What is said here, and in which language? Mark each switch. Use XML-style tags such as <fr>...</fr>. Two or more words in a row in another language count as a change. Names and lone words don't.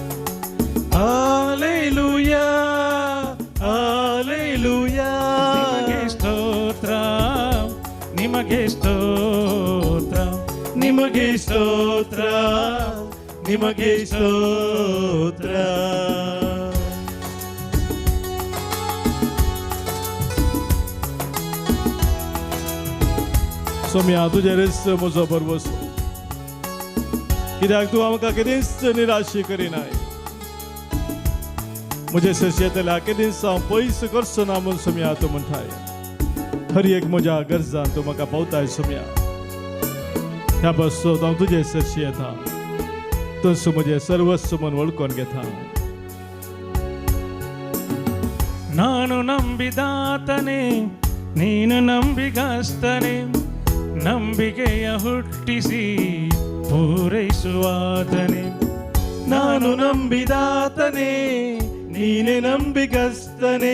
<kn>Hallelujah, Hallelujah. ನಿಮಗೆ ಸ್ತೋತ್ರ, ನಿಮಗೆ ಸ್ತೋತ್ರ, ನಿಮಗೆ ಸ್ತೋತ್ರ.</kn> <kok>सोम्या तुझे रेस्त म्हजो बरवसो कित्याक तूं आमकां केदींच निराशी करिनाय. म्हजे सरशेंतल्या केदींच हांव पयस करचो ना म्हूण सोम्या तूं म्हणटाय. हर एक म्हज्या गरजां तूं म्हाका पावताय सोम्या. ह्या बसोत हांव तुजे सरशी येता तूं म्हजें सर्वस्व म्हूण वळखून घेता.</kok> <kn>ನಾನು ನಂಬಿದಾತನೇ ನೀನು ನಂಬಿಗಸ್ತನೇ ನಂಬಿಕೆಯ ಹುಟ್ಟಿಸಿ ಪೂರೈಸುವಾತನೇ. ನಾನು ನಂಬಿದಾತನೇ ನೀನೆ ನಂಬಿಗಸ್ತನೇ</kn>